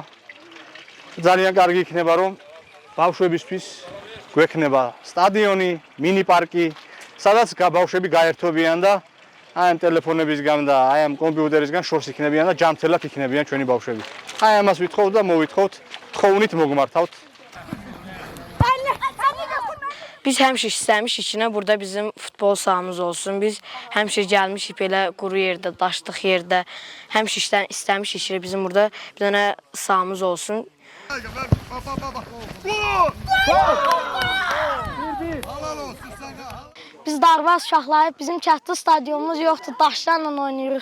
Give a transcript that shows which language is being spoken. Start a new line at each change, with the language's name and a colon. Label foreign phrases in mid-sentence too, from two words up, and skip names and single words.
Georgian: ძალიან კარგი იქნება რომ ბავშვებისთვის გვექნება სტადიონი, მინი პარკი, სადაც ბავშვები გაერთობიან და აი ამ ტელეფონებისგან და აი ამ კომპიუტერისგან შორს იქნებიან და ჯანმრთელად იქნებიან ჩვენი ბავშვები. აი ამას ვითხოვთ და მოვითხოვთ, თხოვნით მოგმართავთ.
Azerbaijani: Biz həmişə istəmişik ki, burada bizim futbol sahamız olsun. Biz həmişə gəlmişik belə quru yerdə, daşlıq yerdə. Həmişə istəmişik ki, bizim burada bir dənə sahamız olsun. Biz Darvaz uşaqları, bizim kənddə stadionumuz yoxdur, daşlarla oynayırıq.